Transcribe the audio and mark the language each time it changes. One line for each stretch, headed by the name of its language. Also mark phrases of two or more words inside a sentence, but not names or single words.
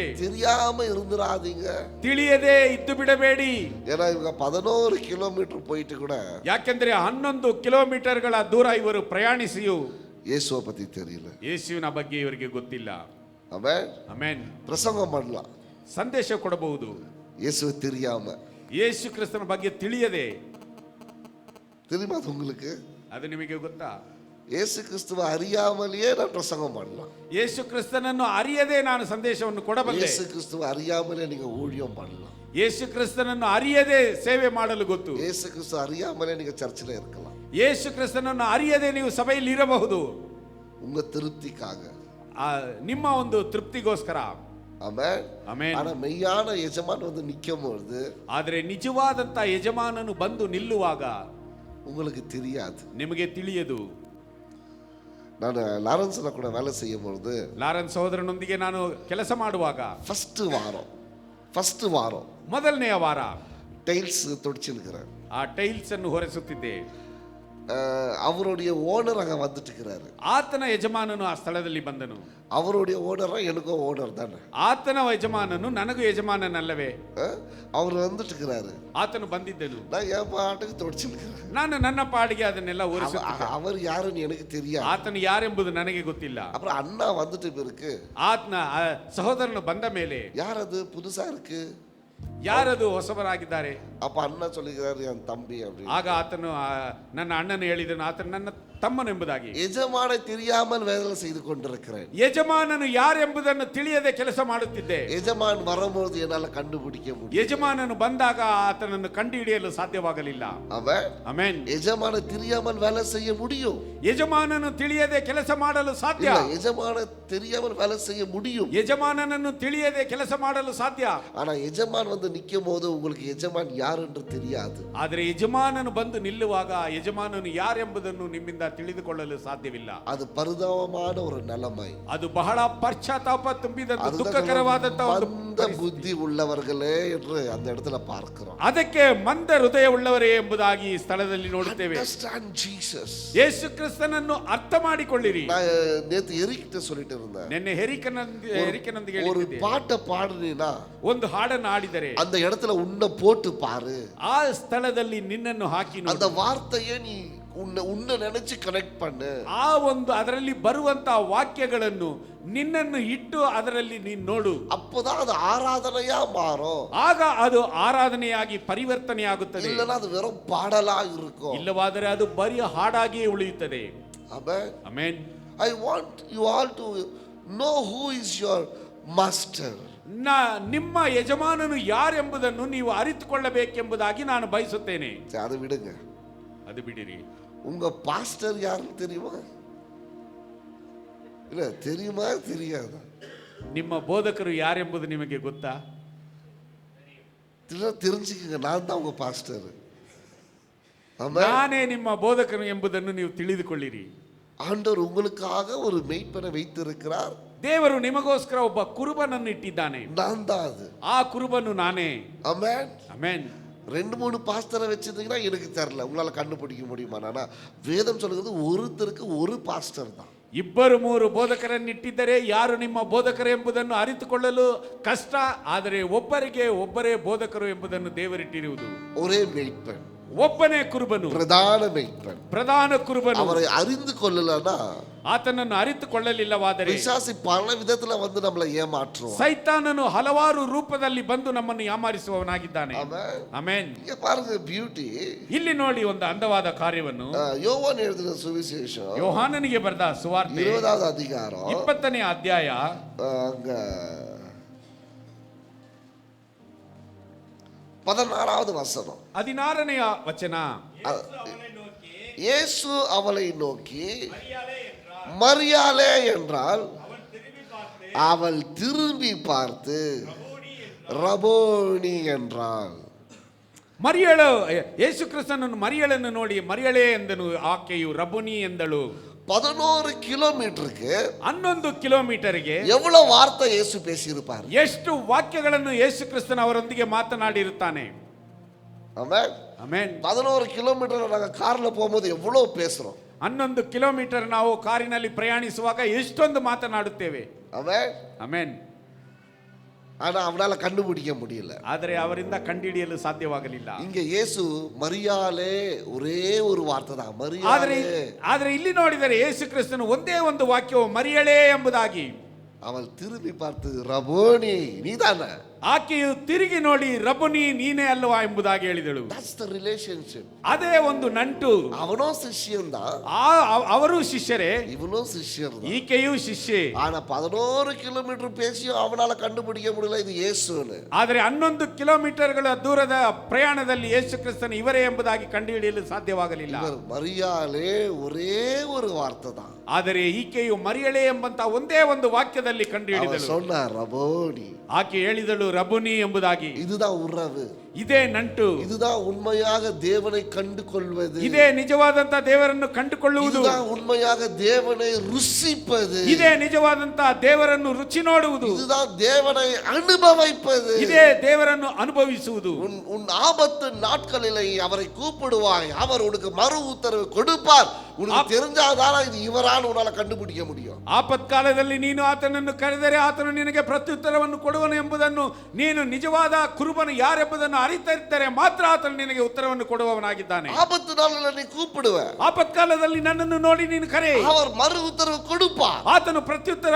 Tamil: தெரியாம இருந்துராதீங்க.
Kannada: ತಿಳಿಯದೆ ಇದ್ದು ಬಿಡಬೇಡಿ.
Tamil: ஏன்னா இவங்க 11 கிலோமீட்டர் போயிட்டு கூட
Kannada: ಯಾಕೆಂದ್ರೆ 11 ಕಿಲೋಮೀಟರ್ಗಳ ದೂರ ಇವರು ಪ್ರಯಾಣಿಸಿಯೂ
Tamil: இயேசுவை பத்தி தெரியல.
Kannada: ಯೇಸುವಿನ ಬಗ್ಗೆ ಇವರಿಗೆ ಗೊತ್ತಿಲ್ಲ.
Tamil: ஆமென்.
Kannada: ಆಮೆನ್.
Tamil: பிரசங்கம் பண்ணலாம்,
Kannada: ಸಂದೇಶ ಕೊಡಬಹುದು,
Tamil: இயேசுவை தெரியாம.
Kannada: ಯೇಸು ಕ್ರಿಸ್ತನ ಬಗ್ಗೆ ತಿಳಿಯದೆ.
Tamil: தெரியுமா அது உங்களுக்கு?
Kannada: ಅದು ನಿಮಗೆ ಗೊತ್ತಾ?
Tamil: இயேசு கிறிஸ்துவை அறியாமலேயே நான் பிரசங்கம் பண்ணலாம்.
Kannada: ಯೇಸು ಕ್ರಿಸ್ತನನ್ನು ಅರಿಯದೆ ನಾನು ಸಂದೇಶವನ್ನು ಕೊಡಬಲ್ಲೆ.
Tamil: இயேசு கிறிஸ்துவை அறியாமலே நீங்க ஊழியம் பண்ணலாம்.
Kannada: ಯೇಸು ಕ್ರಿಸ್ತನನ್ನು ಅರಿಯದೆ ಸೇವೆ ಮಾಡಲು ಗೊತ್ತು.
Tamil: இயேசு கிறிஸ்து அறியாமலே நீங்க சர்ச்சில் இருக்கலாம்.
Kannada: ಯೇಸು ಕ್ರಿಸ್ತನನ್ನು ಅರಿಯದೆ ನೀವು ಸಭೆಯಲ್ಲಿ ಇರಬಹುದು,
Tamil: உங்க திருப்திக்காக,
Kannada: ನಿಮ್ಮ ಒಂದು ತೃಪ್ತಿಗೋಸ್ಕರ.
Tamil: ஆமென்.
Kannada: ಆಮೆನ್.
Tamil: ஆனா மெய்யான எஜமான் வந்து நிக்கும்போது,
Kannada: ಆದರೆ ನಿಜವಾದಂತ ಯಜಮಾನನು ಬಂದು ನಿಲ್ಲುವಾಗ
Tamil: உங்களுக்கு தெரியாது.
Kannada: ನಿಮಗೆ ತಿಳಿಯದು.
Tamil: நான் லாரன்ஸ்ல கூட வேலை செய்யும் பொழுது,
Kannada: ಲಾರೆನ್ಸ್ ಸಹೋದರನೊಂದಿಗೆ ನಾನು ಕೆಲಸ ಮಾಡುವಾಗ
Tamil: ஃபர்ஸ்ட் வாரம்
Kannada: ಮೊದಲನೆಯ ವಾರ
Tamil: டைல்ஸ் தொடிச்சிருக்கிறேன்.
Kannada: ಆ ಟೈಲ್ಸ್ ಅನ್ನು ಹೊರೆಸುತ್ತಿದ್ದೆ.
Tamil: அவருடைய ஓனர் அங்க வந்துட்டு இருக்கிறாரு.
Kannada: ಆತನ ಯಜಮಾನನು ಆ ಸ್ಥಳದಲ್ಲಿ ಬಂದನು.
Tamil: அவருடைய ஓனரா எனக்கும் ஓனர் தானே.
Kannada: ಆತನ ಯಜಮಾನನು ನನಗೂ ಯಜಮಾನನಲ್ಲವೇ?
Tamil: அவர் வந்துட்டு இருக்கிறாரு,
Kannada: ಆತನು ಬಂದಿದ್ದನು.
Tamil: நான் என் பாட்டுக்கு தொடிச்சிருக்கிறேன்.
Kannada: ನಾನು ನನ್ನ ಪಾಡಿಗೆ ಅದನ್ನೆಲ್ಲ ಒರೆಸುತ್ತಿದ್ದೆ.
Tamil: அவர் யாருன்னு எனக்கு தெரியாது.
Kannada: ಆತನು ಯಾರೆಂಬುದು ನನಗೆ ಗೊತ್ತಿಲ್ಲ.
Tamil: அப்புறம் அண்ணா வந்துட்டு இருக்கு,
Kannada: ಆತನ ಸಹೋದರನು ಬಂದ ಮೇಲೆ
Tamil: யார் அது புதுசா இருக்கு,
Kannada: ಯಾರದು ಹೊಸಬರಾಗಿದ್ದಾರೆ,
Tamil: அப்ப அண்ணன் சொல்லுகிறாரு என் தம்பி அப்படின்னு.
Kannada: ಆಗ ಆತನು ನನ್ನ ಅಣ್ಣನು ಹೇಳಿದನು, ಆತನು ನನ್ನ ತಮ್ಮನು ಎಂಬುದಾಗಿ.
Tamil: எஜமானை தெரியாமல் வேலை செய்து கொண்டிருக்கிறேன்.
Kannada: ಯಜಮಾನನು ಯಾರೆಂಬುದನ್ನು ತಿಳಿಯದೆ ಕೆಲಸ ಮಾಡುತ್ತಿದ್ದೆ.
Tamil: எஜமான் வரும்போது என்னால கண்டுபிடிக்க முடியும்.
Kannada: ಯಜಮಾನನು ಬಂದಾಗ ಆತನನ್ನು ಕಂಡುಹಿಡಿಯಲು ಸಾಧ್ಯವಾಗಲಿಲ್ಲ.
Tamil: அவன்
Kannada: ಆಮೆನ್.
Tamil: எஜமானை தெரியாமல் வேலை செய்ய முடியும்.
Kannada: ಯಜಮಾನನು ತಿಳಿಯದೆ ಕೆಲಸ ಮಾಡಲು ಸಾಧ್ಯ.
Tamil: இல்ல, எஜமானை தெரியாமல் வேலை செய்ய முடியும்.
Kannada: ಯಜಮಾನನನ್ನು ತಿಳಿಯದೆ ಕೆಲಸ ಮಾಡಲು ಸಾಧ್ಯ.
Tamil: ஆனா எஜமான் வந்து நிக்கும் போது உங்களுக்கு எஜமான் யார் என்று தெரியாது.
Kannada: ಆದರೆ ಯಜಮಾನನು ಬಂದು ನಿಲ್ಲುವಾಗ ಯಜಮಾನನು ಯಾರೆಂಬುದನ್ನು ನಿಮ್ಮಿಂದ ತಿಳಿದುಕೊಳ್ಳಲು ಸಾಧ್ಯವಿಲ್ಲ.
Tamil: அது பரிதாபமான ஒரு நிலைமை.
Kannada: ಅದು ಬಹಳ ಪಶ್ಚಾತ್ತಾಪ ತುಂಬಿದಂತ ದುಃಖಕರವಾದಂತ ಒಂದು
Tamil: மந்த புத்தி உள்ளவர்களே என்று அந்த இடத்துல பார்க்கிறோம்.
Kannada: ಅದಕ್ಕೆ ಮಂದ ಹೃದಯ ಉಳ್ಳವರೇ ಎಂಬುದಾಗಿ ಈ ಸ್ಥಳದಲ್ಲಿ ನೋಡುತ್ತೇವೆ.
English: Understand Jesus.
Kannada: ಯೇಸು ಕ್ರಿಸ್ತನನ್ನು ಅರ್ಥ ಮಾಡಿಕೊಳ್ಳಿರಿ.
Tamil: நான் நேத்து எரிக்கிட்ட சொல்லிட்டு இருந்தேன்.
Kannada: ನಿನ್ನೆ ಹೆರಿಕನೊಂದಿಗೆ
Tamil: ஒரு
Kannada: ಹೇಳಿದ್ದೆ,
Tamil: பாட்டை பாடுனீனா
Kannada: ಒಂದು ಹಾಡನ್ನು ಹಾಡಿದರೆ
Tamil: அந்த இடத்துல உன்னை போட்டு பாரு.
Kannada: ಆ ಸ್ಥಳದಲ್ಲಿ ನಿನ್ನನ್ನು ಹಾಕಿ
Tamil: அந்த
Kannada: ನೋಡು.
Tamil: வார்த்தையை நீ உன்னை நினைச்சு கனெக்ட் பண்ணு.
Kannada: ಆ ಒಂದು ಅದರಲ್ಲಿ ಬರುವಂತ ವಾಕ್ಯಗಳನ್ನು ನಿನ್ನನ್ನು ಇಟ್ಟು ಅದರಲ್ಲಿ ನೀನು ನೋಡು.
Tamil: அப்போதான் அது ஆராதனையா மாறும்.
Kannada: ಆಗ ಅದು ಆರಾಧನೆಯಾಗಿ ಪರಿವರ್ತನೆಯಾಗುತ್ತದೆ.
Tamil: இல்லனா அது வெறும் பாடலா இருக்கும்.
Kannada: ಇಲ್ಲವಾದರೆ ಅದು ಬರಿಯ ಹಾಡಾಗಿಯೇ ಉಳಿಯುತ್ತದೆ.
English: Amen.
Kannada: ಆಮೆನ್.
English: I want you all to know who is your master.
Kannada: ನಿಮ್ಮ ಯಜಮಾನನು ಯಾರೆಂಬುದನ್ನು ನೀವು ಅರಿತುಕೊಳ್ಳಬೇಕೆಂಬುದಾಗಿ ನಾನು ಬಯಸುತ್ತೇನೆ.
Tamil: அதை விடுங்க.
Kannada: ಅದು ಬಿಡಿರಿ.
Tamil: உங்க பாஸ்டர் யாருன்னு தெரியுமா? இல்ல, தெரியுமா தெரியாதா?
Kannada: ನಿಮ್ಮ ಬೋಧಕರು ಯಾರೆಂಬುದು ನಿಮಗೆ ಗೊತ್ತಾ?
Tamil: தெரிஞ்சுக்கங்க, நான் தான் உங்க பாஸ்டர்.
Kannada: ನಾನೇ ನಿಮ್ಮ ಬೋಧಕರು ಎಂಬುದನ್ನು ನೀವು ತಿಳಿದುಕೊಳ್ಳಿರಿ.
Tamil: ஆண்டவர் உங்களுக்காக ஒரு மெய்ப்பனை வைத்திருக்கிறார்.
Kannada: ದೇವರು ನಿಮಗೋಸ್ಕರ ಒಬ್ಬ ಕುರುಬನನ್ನು ಇಟ್ಟಿದ್ದಾನೆ.
Tamil: நான் தான் அது.
Kannada: ಆ ಕುರುಬನು ನಾನೇ.
Tamil: ஆமென்.
Kannada: ಆಮೆನ್.
Tamil: 2-3 பாஸ்டரை வச்சிருந்தீங்கன்னா எனக்கு தெரியல, உங்களால கண்டுபிடிக்க முடியுமா? ஆனா வேதம் சொல்லுகிறது ஒருத்தருக்கு ஒரு பாஸ்டர் தான்.
Kannada: 2-3 ಬೋಧಕರನ್ನಿಟ್ಟಿದ್ದರೆ ಯಾರು ನಿಮ್ಮ ಬೋಧಕರು ಎಂಬುದನ್ನು ಅರಿತುಕೊಳ್ಳಲು ಕಷ್ಟ. ಆದರೆ ಒಬ್ಬರಿಗೆ ಒಬ್ಬರೇ ಬೋಧಕರು ಎಂಬುದನ್ನು ದೇವರಿಟ್ಟಿರುವುದು.
Tamil: ஒரே மெய்ப்பன்,
Kannada: ಒಬ್ಬನೇ ಕುರುಬನು,
Tamil: பிரதான மெய்ப்பன்.
Kannada: ಪ್ರಧಾನ ಕುರುಬನು.
Tamil: அவரை அறிந்து கொள்ளலனா
Kannada: ಆತನನ್ನು ಅರಿತುಕೊಳ್ಳಲಿಲ್ಲವಾದರೆ
Tamil: பிசாசு பல விதத்துல வந்து நம்மளை ஏமாற்றுவான்.
Kannada: ಸೈತಾನನು ಹಲವಾರು ರೂಪದಲ್ಲಿ ಬಂದು ನಮ್ಮನ್ನು ಯಾಮಾರಿಸುವವನಾಗಿದ್ದಾನೆ.
Tamil: ஆமென்.
Kannada: ಆಮೆನ್.
Tamil: இங்க பாருங்க பியூட்டி.
Kannada: ಇಲ್ಲಿ ನೋಡಿ ಒಂದು ಅಂದವಾದ ಕಾರ್ಯವನ್ನು.
Tamil: யோவான் எழுதின சுவிசேஷம்
Kannada: ಯೋಹಾನನಿಗೆ ಬರೆದ ಸುವಾರ್ತೆ
Tamil: 20வது அதிகாரம்
Kannada: 20ನೇ ಅಧ್ಯಾಯ
Tamil: அங்க 16வது வசனம்.
Kannada: 16ನೇ ವಚನ.
Tamil: இயேசு அவளை நோக்கி மரியாளே என்றார். மரியாளே என்றால் அவள் திரும்பி பார்த்து அவள் திரும்பி பார்த்து ரபோனி என்றாள்.
Kannada: ಮರಿಯಳು ಯೇಸು ಕ್ರಿಸ್ತನನ್ನು ಮರಿಯಳನ್ನು ನೋಡಿ ಮರಿಯಳೇ ಎಂದನು. ಆಕೆಯು ರಬುನಿ ಎಂದಳು.
Tamil: 11 கிலோமீட்டருக்கு
Kannada: 11 ಕಿಲೋಮೀಟರ್ಗೆ
Tamil: எவ்வளவு வார்த்தை இயேசு பேசியிருப்பார்?
Kannada: ಎಷ್ಟು ವಾಕ್ಯಗಳನ್ನು ಯೇಸು ಕ್ರಿಸ್ತನ ಅವರೊಂದಿಗೆ ಮಾತನಾಡಿರುತ್ತಾನೆ.
Tamil: ஆமென்.
Kannada: ಆಮೆನ್.
Tamil: 11 கிலோமீட்டர் நாங்க கார்ல போகும்போது எவ்வளவு பேசுறோம்.
Kannada: 11 ಕಿಲೋಮೀಟರ್ ನಾವು ಕಾರಿನಲ್ಲಿ ಪ್ರಯಾಣಿಸುವಾಗ ಎಷ್ಟೊಂದು ಮಾತನಾಡುತ್ತೇವೆ.
Tamil: ஆமென்.
Kannada: ಆಮೆನ್.
Tamil: ஆனா அவனால கண்டுபிடிக்க முடியல.
Kannada: ಆದರೆ ಅವರಿಂದ ಕಂಡುಹಿಡಿಯಲು ಸಾಧ್ಯವಾಗಲಿಲ್ಲ.
Tamil: இங்க இயேசு மரியாளே ஒரே ஒரு வார்த்தை தான்,
Kannada: ಆದರೆ
Tamil: மரியாளே.
Kannada: ಆದರೆ ಇಲ್ಲಿ ನೋಡಿದರೆ ಯೇಸು ಕ್ರಿಸ್ತನು ಒಂದೇ ಒಂದು ವಾಕ್ಯವು ಮರಿಯಳೇ ಎಂಬುದಾಗಿ.
Tamil: அவள் திரும்பி பார்த்து ரபோனி நீதானே.
Kannada: ಆಕೆಯು ತಿರುಗಿ ನೋಡಿ ರಬುನಿ ನೀನೇ ಅಲ್ವಾ ಎಂಬುದಾಗಿ ಹೇಳಿದಳು.
English: That's the relationship.
Kannada: ಅದೇ ಒಂದು ನಂಟು.
Tamil: அவனோ சிஷ்யன் தான்,
Kannada: ಅವರು ಶಿಷ್ಯರೇ,
Tamil: இவனோ சிஷ்யர் தான்.
Kannada: ಈಕೆಯೂ ಶಿಷ್ಯೆ.
Tamil: ஆனா 11 கிலோமீட்டர் பேசியும் அவனால கண்டுபிடிக்க முடியல இது இயேசுன்னு.
Kannada: ಆದರೆ 11 ಕಿಲೋಮೀಟರ್ಗಳ ದೂರದ ಪ್ರಯಾಣದಲ್ಲಿ ಯೇಸು ಕ್ರಿಸ್ತನು ಇವರೇ ಎಂಬುದಾಗಿ ಕಂಡುಹಿಡಿಯಲು ಸಾಧ್ಯವಾಗಲಿಲ್ಲ.
Tamil: இவர் மரியாளே ஒரே ஒரு வார்த்தை தான்.
Kannada: ಆದರೆ ಈಕೆಯು ಮರಿಯಳೇ ಎಂಬಂತ ಒಂದೇ ಒಂದು ವಾಕ್ಯದಲ್ಲಿ ಕಂಡುಹಿಡಿದಳು.
Tamil: சொன்னார் ரபோனி.
Kannada: ಆಕೆ ಹೇಳಿದಳು ರಬುನಿ ಎಂಬುದಾಗಿ.
Tamil: இதுதான் உறவு,
Kannada: ಇದೇ ನಂಟು,
Tamil: இதுதான் உண்மையாக தேவனை கண்டு கொள்வது,
Kannada: ಇದೇ ನಿಜವಾದಂತ ದೇವರನ್ನು ಕಂಡುಕೊಳ್ಳುವುದು,
Tamil: இதுதான் உண்மையாக தேவனை ருசிப்பது,
Kannada: ಇದೇ ನಿಜವಾದಂತ ದೇವರನ್ನು ರುಚಿ ನೋಡುವುದು,
Tamil: இதுதான் தேவனை அனுபவிப்பது.
Kannada: ಇದೇ ದೇವರನ್ನು ಅನುಭವಿಸುವುದು.
Tamil: உன் ஆபத்து நாட்களிலே அவரை கூப்பிடுவாய், அவர் உனக்கு மறு உத்தரவு கொடுப்பார். உனக்கு தெரிஞ்சாதான இது இவரான உன்னால கண்டுபிடிக்க முடியும்.
Kannada: ಆಪತ್ಕಾಲದಲ್ಲಿ ನೀನು ಆತನನ್ನು ಕರೆದರೆ ಆತನು ನಿನಗೆ ಪ್ರತ್ಯುತ್ತರವನ್ನು ಕೊಡುವನು ಎಂಬುದನ್ನು, ನೀನು ನಿಜವಾದ ಕುರುಬನು ಯಾರೆಂಬುದನ್ನು ನಿನ್ನನ್ನು ಅರಿತಿದ್ದರೆ ಮಾತ್ರ ಆತನು ನಿನಗೆ ಉತ್ತರವನ್ನು ಕೊಡುವವನಾಗಿದ್ದಾನೆ.
Tamil: ஆபத்து நாள்ல நீ கூப்பிடுவ,
Kannada: ಆಪತ್ಕಾಲದಲ್ಲಿ ನನ್ನನ್ನು ನೋಡಿ ನೀನು ಕರೆ,
Tamil: அவர் மறு உத்தரவு கொடுப்பா.
Kannada: ಆತನು ಪ್ರತ್ಯುತ್ತರ